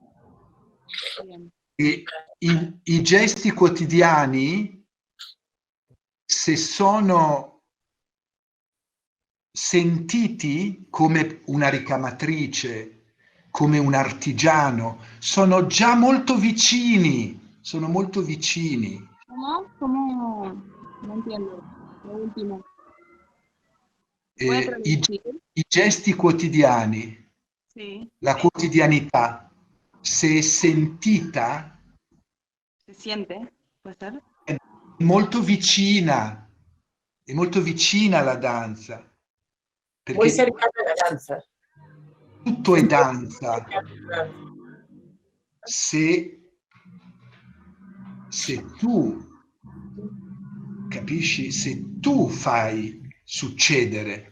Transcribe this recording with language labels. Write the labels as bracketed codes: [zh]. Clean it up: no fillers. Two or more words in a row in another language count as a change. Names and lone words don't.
[it] E i gesti quotidiani, se sono sentiti come una ricamatrice, come un artigiano, sono già molto vicini, sono molto vicini. [es] ¿Cómo? No entiendo. Lo último. [it] I gesti quotidiani, sì. La quotidianità, se è sentita, [es] ¿Se siente? ¿Puede ser? [it] è molto vicina alla danza. [es] Muy [it] Perché [es] cercana a la danza. [it] tutto è danza. Se tu capisci, se tu fai succedere,